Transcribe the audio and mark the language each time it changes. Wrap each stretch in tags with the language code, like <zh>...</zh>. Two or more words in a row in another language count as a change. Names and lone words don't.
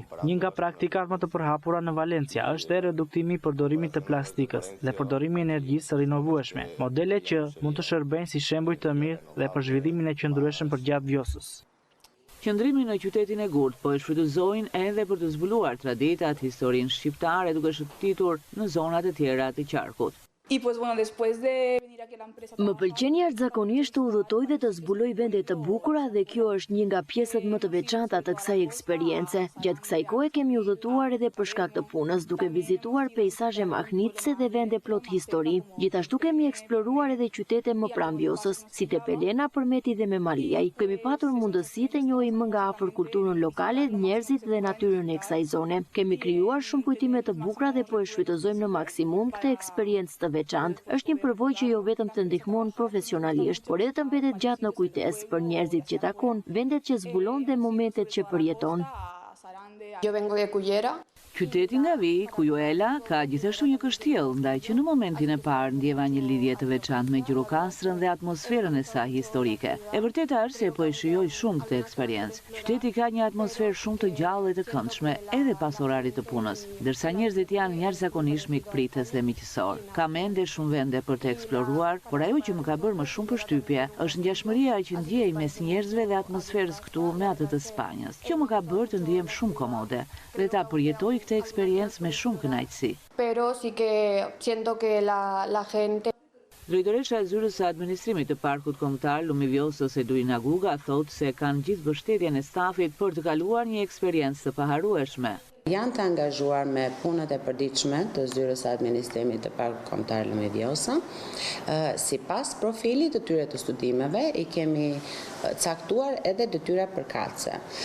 <sq>Një nga praktikat më të përhapura në Valencia është reduktimi i përdorimit të plastikës dhe përdorimi i energjisë rinovueshme, modele që mund të shërbejnë si shembuj të mirë dhe për zhvillimin e qëndrueshëm përgjatë Vjosës. Qëndrimi në qytetin e Gurtë po e shfrytëzojnë edhe për të zbuluar traditat, historinë shqiptare duke shëtitur në zonat e tjera të qarkut.</sq> <es>Y pues bueno, después de venir aquí a la empresa...</es> <sq>Më pëlqen jashtëzakonisht të udhëtoj dhe të zbuloj vende të bukura dhe kjo është një nga pjesët më të veçanta të kësaj eksperience. Gjatë kësaj kohe kemi udhëtuar edhe për shkak të punës, duke vizituar peizazhe mahnitse dhe vende plot histori. Gjithashtu kemi eksploruar edhe qytete më pranë Vjosës, si Tepelena, Përmeti dhe Memaliaj. Kemi patur mundësi të njohim më nga afër kulturën lokale, njerëzit dhe natyrën e kësaj zone. Kemi krijuar shumë kujtime të bukura dhe po e shfrytëzojmë në maksimum këtë eksperiencë të veçantë. Është një përvojë që jo vetëm të ndihmon profesionalisht, por edhe të mbetet gjatë në kujtesë për njerëzit që takon, vendet që zbulon dhe momentet që përjeton.</sq> <es>Yo vengo de Cullera.</es> <sq>Qyteti nga vi, Kujela, ka gjithashtu një kështjell, ndaj që në momentin e parë ndjeva një lidhje të veçantë me Gjirokastrën dhe atmosferën e saj historike. E vërteta është se po e shijoj shumë këtë eksperiencë. Qyteti ka një atmosferë shumë të gjallë dhe të këndshme, edhe pas orarit të punës, ndërsa njerëzit janë jashtëzakonisht mikpritës dhe miqësor. Ka mende shumë vende për të eksploruar, por ajo që më ka bërë më shumë përshtypje është ngjashmëria që ndjej mes njerëzve dhe atmosferës këtu me atë të Spanjës. Kjo më ka bërë të ndihem shumë komode dhe ta përjetoj këtë eksperiencë me shumë kënaqësi.</sq> <es>Pero sí que siento que la gente...</es> <sq>Drejtoresha e zyrës së administrimit të Parkut Kombëtar Lumi Vjosës Edurina Guga thotë se kanë gjithë mbështetjen e stafit për të kaluar një eksperiencë të paharrueshme. Janë të angazhuar me punët e përditshme të zyrës së administrimit të Parkut Kombëtar Lumi Vjosa. Sipas profilit të tyre të studimeve, i kemi caktuar edhe detyra përkatëse.</sq>